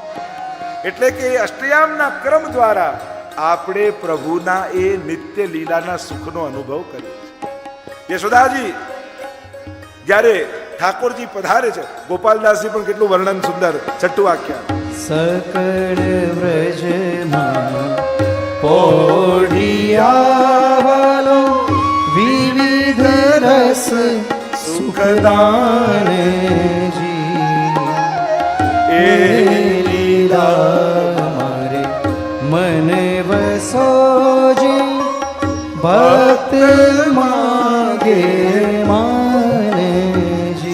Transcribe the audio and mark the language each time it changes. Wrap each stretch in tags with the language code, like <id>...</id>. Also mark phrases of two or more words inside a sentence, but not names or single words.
<gu>એટલે કે એ અષ્ટયામના ક્રમ દ્વારા આપણે પ્રભુના એ નિત્ય લીલાના સુખનો અનુભવ કરીએ છીએ. યશોદાજી જ્યારે ઠાકોરજી પધારે છે, ગોપાલદાસજી પણ કેટલું વર્ણન સુંદર, છઠ્ઠું આખ્યાન. સકલ વ્રજમા પોઢિયા પિયાવાલો વિવિધ રસ સુખદાન જી એ લીલા મારે મને વસોજી ભક્ત માગે માને જી.</gu>